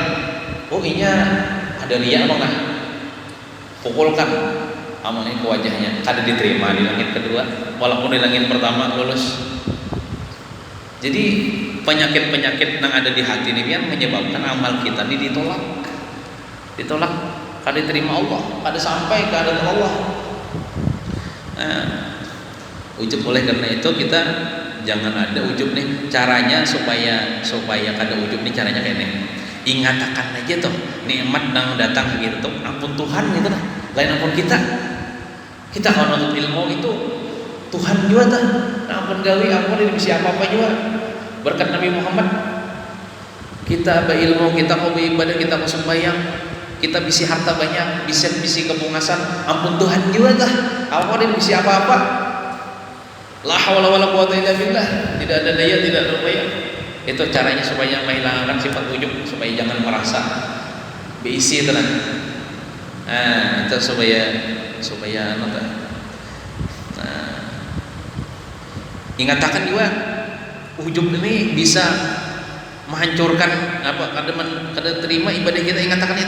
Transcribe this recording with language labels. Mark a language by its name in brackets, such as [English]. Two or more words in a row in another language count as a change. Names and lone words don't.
[Indonesian] Oh, ini ada riya bang nah. Pukulkan amalnya ke wajahnya, kada diterima di langit kedua, walaupun di langit pertama lulus. Jadi penyakit-penyakit yang ada di hati ini yang menyebabkan amal kita ini ditolak, kada diterima Allah, kada sampai ke hadapan Allah. Nah, ujub. Oleh karena itu kita jangan ada ujub nih. Caranya supaya kada ujub nih, caranya kayak nih. [Banjar] Ingatakan aja tuh nikmat yang datang gitu tuh, ampun Tuhan gitu lah, lain ampun kita kalau nuntut ilmu itu Tuhan juga tuh, ampun gawi, ampun ini bisa apa juga berkat Nabi Muhammad. Kita berilmu, kita mau beribadah, kita mau sembahyang, kita bisi harta banyak, bisi kebungasan, ampun Tuhan juga dah. Awalnya bisi apa-apa. [Arabic] لا حول ولا قوة إلا بالله. [Indonesian] Tidak ada daya, tidak ada upaya. Itu caranya supaya menghilangkan sifat ujub, supaya jangan merasa [Banjar] beisi tenan. [Indonesian] Nah, itu supaya apa? Nah, ingatakan juga ujub ini bisa menghancurkan apa kada terima ibadah kita, ingatakan itu.